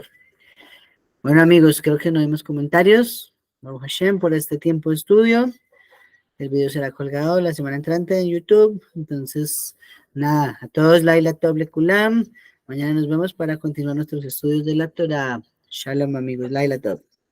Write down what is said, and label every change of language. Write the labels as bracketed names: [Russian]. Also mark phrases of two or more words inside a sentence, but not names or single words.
[Spanish] Bueno, amigos, creo que no hay más comentarios. [Hebrew] ברוך השם [Spanish] por este tiempo de estudio. El video será colgado la semana entrante en YouTube. Entonces, nada, a todos, [Hebrew] לילה טוב לכולם. [Spanish] Mañana nos vemos para continuar nuestros estudios de la Torah. Shalom, amigos. [Hebrew] לילה טוב.